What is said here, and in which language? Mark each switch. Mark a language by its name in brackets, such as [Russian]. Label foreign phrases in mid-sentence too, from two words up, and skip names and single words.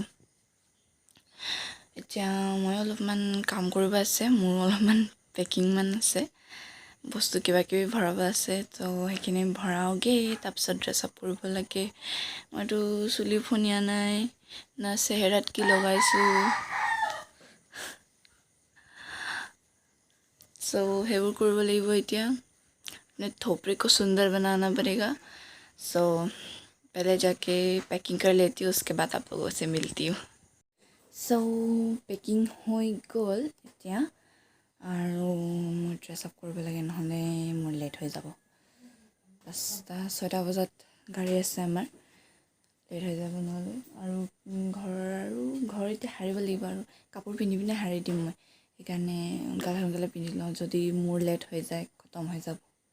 [Assamese] এতিয়া মই অলপমান কাম কৰিব আছে মোৰ অলপমান পেকিং মান আছে বস্তু কিবা কিবি ভৰাব আছে তো সেইখিনি ভৰাওগে তাৰপিছত [English] dress up [Assamese] কৰিব লাগে মইতো চুলি ফনিয়া নাই না চেহেৰাত কি লগাইছো [Hindi] सो हेवुर [Assamese] কৰিব লাগিব এতিয়া [Hindi] अपने थोपड़े को सुंदर बनाना पड़ेगा सो पहले जाके पैकिंग कर लेती हूँ उसके बाद आप लोगों से मिलती हूँ सो पैकिंग [Assamese] হৈ গ'ল এতিয়া আৰু মই [English] dress up [Assamese] কৰিব লাগে নহলে মোৰ লেট হৈ যাব 6টা বজাত গাড়ী আছে আমাৰ লেট হৈ যাব নহলে আৰু ঘৰ এতিয়া হাৰিব লাগিব আৰু কাপোৰ পিন্ধি পিনে হাৰি দিম মই সেইকাৰণে সোনকালে পিন্ধি লওঁ যদি মোৰ লেট হৈ যায় খতম হৈ যাব